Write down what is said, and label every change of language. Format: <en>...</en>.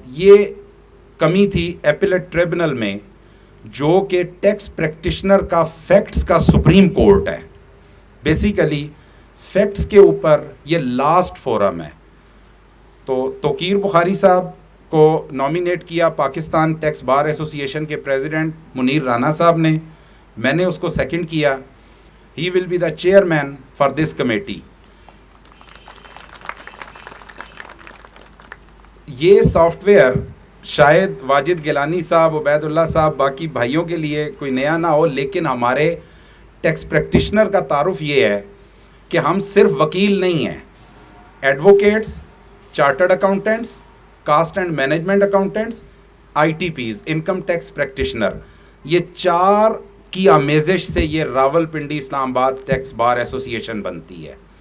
<ur>یہ کمی تھی ایپیلیٹ ٹریبونل میں, جو کہ ٹیکس پریکٹیشنر کا فیکٹس کا سپریم کورٹ ہے. بیسیکلی فیکٹس کے اوپر یہ لاسٹ فورم ہے. تو توقیر بخاری صاحب کو نامینیٹ کیا پاکستان ٹیکس بار ایسوسی ایشن کے پریزیڈنٹ منیر رانا صاحب نے, میں نے اس کو سیکنڈ کیا.</ur> <en>He will be the chairman for this committee.</en> <ur>یہ سافٹ ویئر شاید واجد گیلانی صاحب, عبید اللہ صاحب, باقی بھائیوں کے لیے کوئی نیا نہ ہو, لیکن ہمارے ٹیکس پریکٹیشنر کا تعارف یہ ہے کہ ہم صرف وکیل نہیں ہیں, advocates, chartered accountants, cost and management accountants, I T Ps, income tax practitioner, یہ چار کی آمیزش سے یہ راول پنڈی اسلام آباد ٹیکس بار ایسوسی ایشن بنتی ہے.</ur>